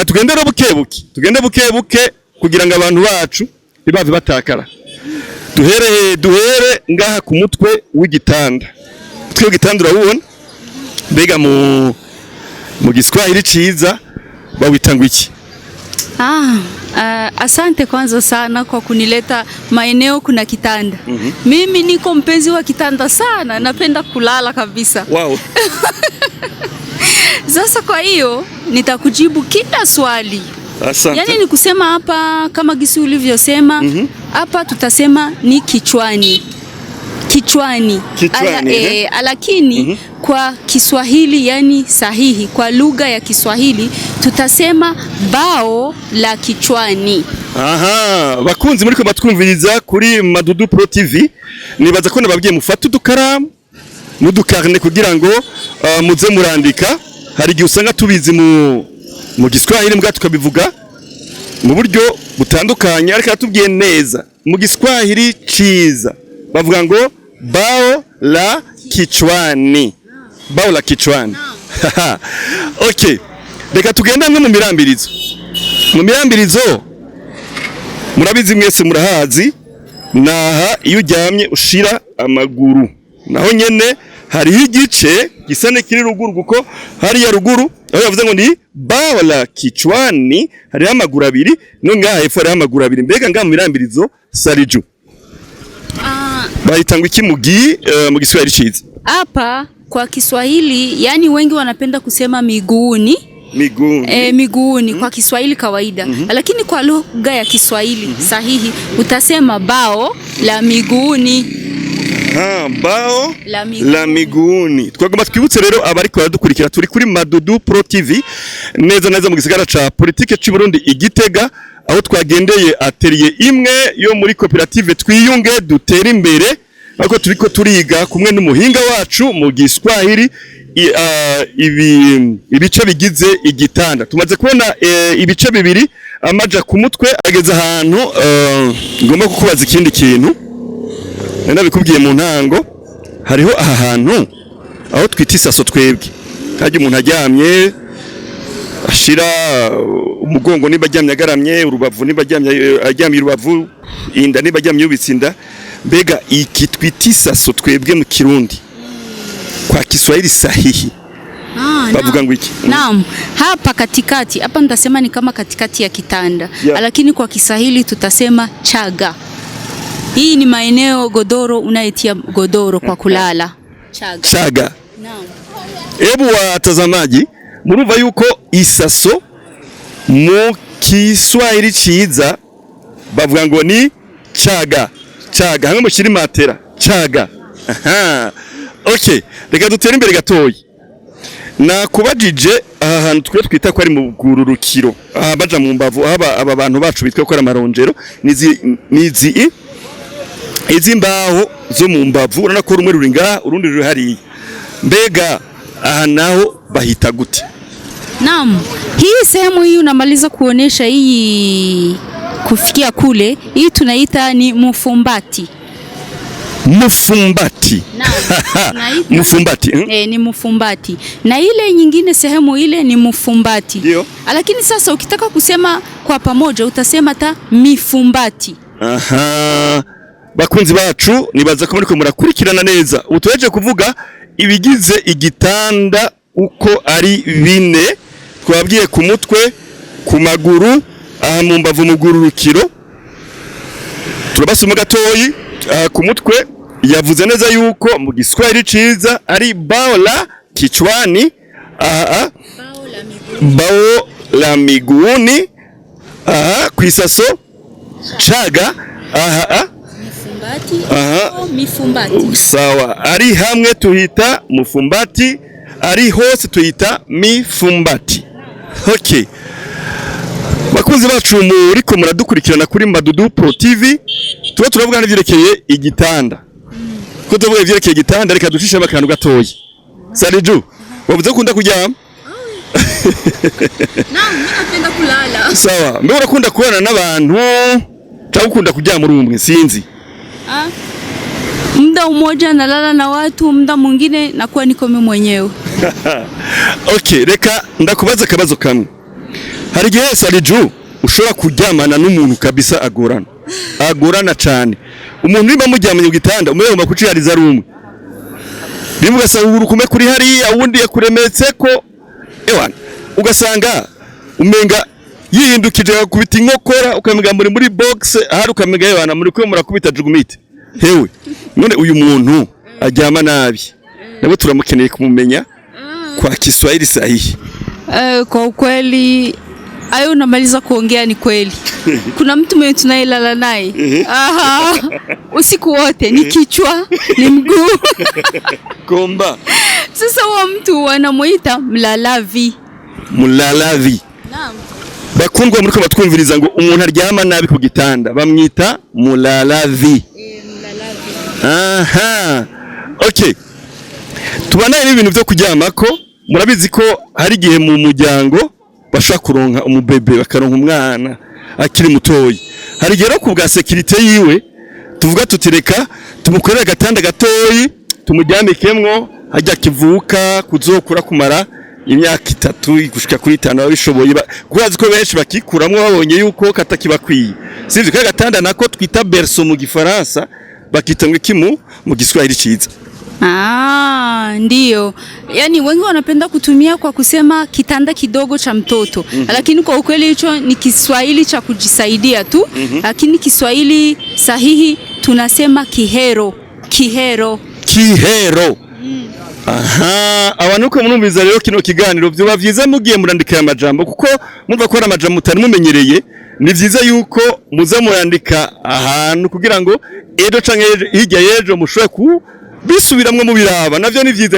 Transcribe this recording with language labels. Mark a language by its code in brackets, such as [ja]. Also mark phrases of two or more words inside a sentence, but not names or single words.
[rn] Tugendera bukebuke, tugende bukebuke kugira ngo abantu bacu ntibave batakara. Duhere ngaha ku mutwe w'igitanda. Twe gitanda urabona mbega mu giswahili ciza bawita ngo iki? [sw] Asante kwanza sana kwa kunileta maeneo kuna kitanda. Mimi niko mpenzi wa kitanda sana, napenda kulala kabisa. Wow. Sasa kwa hiyo nitakujibu kila swali. Asante. Yani ni kusema hapa kama gisi ulivyosema, hapa tutasema ni kichwani. Kichwani. Lakini kwa Kiswahili yani sahihi, kwa lugha ya Kiswahili tutasema bao la kichwani. [rn] Bakunzi muri ko batwumviriza kuri Madudu Pro TV, nibaza ko nababwiye mufata udukaramu n'udukarne kugira ngo muze murandika. Hari igihe usanga tubizi mu Giswahili mbwa tukabivuga mu buryo butandukanye, ariko atubwiye neza mu Giswahili ciza bavuga ngo [sw] bao la kichwani. Bao la kichwani. [rn] Okay, reka tugenda no mu mirambirizo. Mu mirambirizo murabizi mwese murahazi, naha iyo uryamye ushira amaguru, naho nyene hari igice gisane kiri ruguru, kuko hari ya ruguru aho yavuze ngo ni [sw] bao la kichwani, [rn] hari amaguru abiri, no ngaha hepfo hari amaguru abiri. Mbega ngaha mu mirambirizo Saliju bahita ngo iki mu Kiswahili ciza? [sw] Hapa kwa Kiswahili yani wengi wanapenda kusema miguuni. Miguuni kwa Kiswahili kawaida. Lakini kwa lugha ya Kiswahili sahihi utasema bao la miguuni. Bao la miguuni. [rn] Twagomba twibutse rero abariko baradukurikira turi kuri Madudu Pro TV, neza mu gisigara ca politike c'u Burundi Igitega, aho twagendeye atelier imwe yo muri koperative Twiyunge Dutere Imbere, ariko turiko turiga kumwe n'umuhinga wacu mu Giswahili ibice bigize igitanda. Tumaze kubona ibice bibiri, amaja ku mutwe ageze ahantu. Ngomba kukubaza ikindi kintu nabikubwiye mu ntango. Hariho aha hantu aho twita isaso twebwe, kaje umuntu aryamye ashira umugongo niba aryamye agaramye, urubavu niba aryamye urubavu, inda niba aryamye yubitsinda. Mbega iki twita isaso twebwe mu Kirundi kwa Kiswahili sahihi bavuga ngo iki? [sw] Naam, hapa katikati, hapa nitasema ni kama katikati ya kitanda, lakini kwa Kiswahili tutasema chaga. Hii ni maeneo godoro, unayetia godoro kwa kulala. Chaga. Naam. Hebu watazamaji, [rn] murumva yuko isaso mu Kiswahili ciza bavuga ngo ni chaga. Chaga hamwe mushiri matera chaga. Okay, reka dutere imbere gatoyi. nakubajije aha hantu twe twita ko ari mu bwururukiro baja mu mbavu aba bantu bacu bitwa ko ari amarongero izi mbaho zo mu mbavu urana ko rumwe ruri ngaha urundi ruri hariya mbega aha naho bahita gute? [sw] Naam, hii sehemu hii unamaliza kuonesha hii kufikia kule, hii tunaita ni mufumbati. Mufumbati. Naam. Mufumbati. Ni mufumbati. Na ile nyingine sehemu ile ni mufumbati. Ndio. Lakini sasa ukitaka kusema kwa pamoja utasema ta mifumbati. Aha. [rn] Bakunzi bacu nibaza ko muriko murakurikirana neza. Utuheje kuvuga ibigize igitanda uko ari bine. Twabwiye ku mutwe, ku maguru, aha mu mbavu mu gururukiro. Turabasoma gatoyi ku mutwe yavuze neza yuko mu giswahili ciza ari [sw] baola kichwani, bao la miguuni, [rn] kwisaso chaga, [sw] mifumbati. [rn] Sawa, ari hamwe tuhita mufumbati, ari hose tuhita mifumbati. Okay. Bakunzi bacu muriko muradukurikirana kuri Madudu Pro TV, tuba turavuga n'ivyerekeye igitanda. Ko tuvuga ivyerekeye igitanda reka ducishe bakantu gatoyi. Saliju, wavuze kunda kuryama? [sw] Naam, mimi napenda kulala. [rn] Sawa, mimi urakunda kubana n'abantu cyangwa ukunda kuryama uri umwe sinzi? [sw] Muda mmoja nalala na watu, muda mwingine nakuwa niko mimi mwenyewe. [rn] Okay, reka ndakubaza akabazo kamwe. Hari gihe Saliju ushobora kuryamana n'umuntu kabisa agorana cyane. Umuntu niba mujyamanye mu gitanda umwe yumva kucihariza ari umwe. Bivuga sa urukume kuri hariya wundi yakuremetse ko ewana ugasanga umenga yihindukije akubita inkokora ukamenga muri box ahari ukamenga ewana muri ko murakubita jugumite. Hewe none uyu muntu aryama nabi. Nabo turamukeneye kumumenya kwa Kiswahili sahihi. [sw] Kwa ukweli ayo unamaliza kuongea ni kweli. Kuna mtu mwenye tunayelala naye. Usiku wote ni kichwa, ni mguu. Komba. Sasa huyo mtu wanamuita mlalavi. Mlalavi. Naam. [rn] Bakundwa muri ko batwumviriza ngo umuntu aryama nabi ku gitanda bamwita mulalavi. Aha. Okay. Tubanaye n'ibintu byo kuryamako, murabizi ko hari gihe mu muryango bashaka kuronka umubebe bakaronka umwana akiri mutoyi. Hari gihe ku bwa security yiwe tuvuga tutireka tumukorera gatanda gatoyi tumuryamikemwo hajya kivuka kuzokura kumara imyaka 3 gushika kuri 5 babishoboye kubazi ko benshi bakikuramwo babonye yuko katakibakwiye. Sivyo ka gatanda nako twita berceau mu gifaransa bakita ngo ikimu mu Giswahili ciza. [sw] Ndio. Yaani wengi wanapenda kutumia kwa kusema kitanda kidogo cha mtoto. Lakini kwa ukweli hicho ni Kiswahili cha kujisaidia tu. Lakini Kiswahili sahihi tunasema kihero. Kihero. [rn] Aha, abanuko munumviza rero kino kiganiro byo bavyiza mugiye murandika amajambo kuko mumva ko ari amajambo mutari mumenyereye. Ni vyiza yuko muza murandika ahantu kugira ngo ejo canke hirya yejo mushobore ku bisubiramwe mu biraba navyo ni vyiza.